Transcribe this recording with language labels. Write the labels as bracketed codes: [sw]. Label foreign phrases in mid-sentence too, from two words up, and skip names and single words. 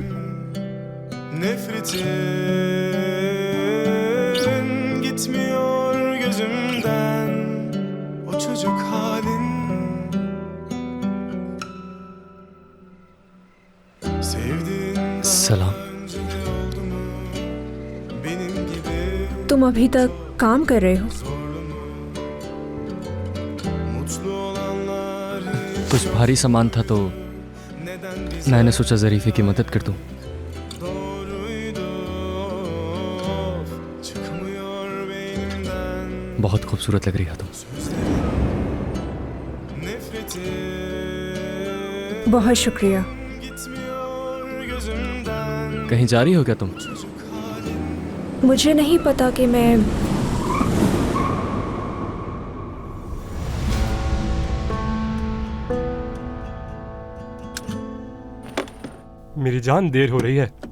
[tr] Nefretin gitmiyor gözümden, o çocuk halin. Sevdiğin Selam. önce de oldu mu? Benim gibi [hi] तुम अभी तक काम कर रहे हो? [tr] zorlu mu? Mutlu olanlar [hi] कुछ भारी सामान था तो [tr] neden biz [hi] मैंने सोचा ज़रीफ़े की मदद कर दूं. [tr] doğruydu? Çıkmıyor beynimden [hi] बहुत खूबसूरत लग रही है तुम. [tr] nefretin. [hi] बहुत शुक्रिया. [tr] Gitmiyor gözümden [hi] कहीं जा रही हो क्या तुम? [tr] çocuk halin. [hi] मुझे नहीं पता कि मैं मेरी जान, देर हो रही है.